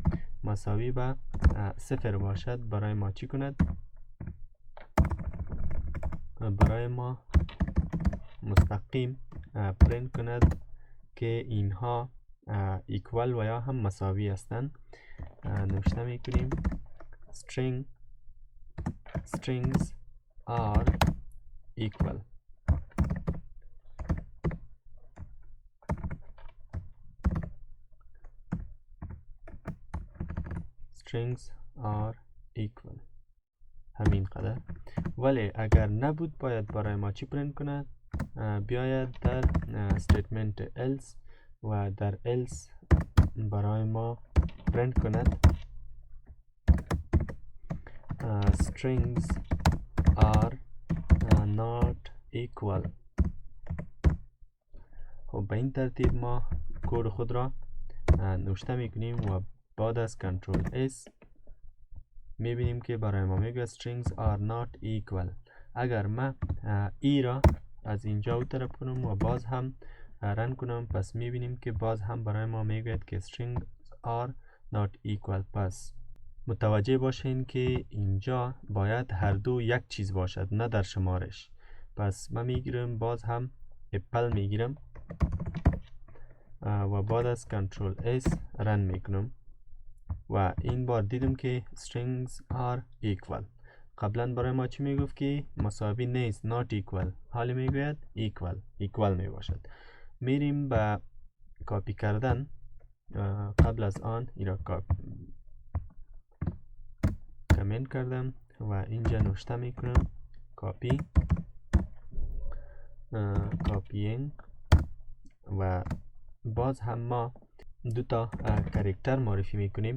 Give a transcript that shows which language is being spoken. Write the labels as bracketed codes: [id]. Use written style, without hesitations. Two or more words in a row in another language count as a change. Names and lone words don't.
[fa] مساوی به 0 باشد. برای ما چی کند؟ برای ما مستقیم پرینت کند که اینها ایکوال و یا هم مساوی هستند. نوشته میکنیم [en] strings are equal. strings are equal. [fa] همین قدر. ولی اگر نبود باید برای ما چی پرینت کند؟ بیاید در [en] statement else [fa] و در else برای ما پرینت کند [en] strings are not equal. [fa] خب به این ترتیب ما کد خود را نوشته میکنیم و بعد از کنترل S میبینیم که برای ما میگه [en] strings are not equal. [fa] اگر من ای را از اینجا طرف کنم و باز هم رن کنم پس میبینیم که باز هم برای ما میگه که [en] strings are not equal. [fa] پس متوجه باشین که اینجا باید هر دو یک چیز باشد، نه در شمارش. پس من میگیرم باز هم اپل میگیرم و بعد از کنترل S رن میکنم و این بار دیدم که [en] strings are equal. [fa] قبلا برای ما چی میگفت که مساوی نیست، [en] not equal، [fa] حالی میگوید equal میباشد. میریم به کاپی کردن. قبل از آن این را کامنت کردم و اینجا نوشته میکنم کاپینگ و باز هم ما دو تا کاراکتر معرفی میکنیم.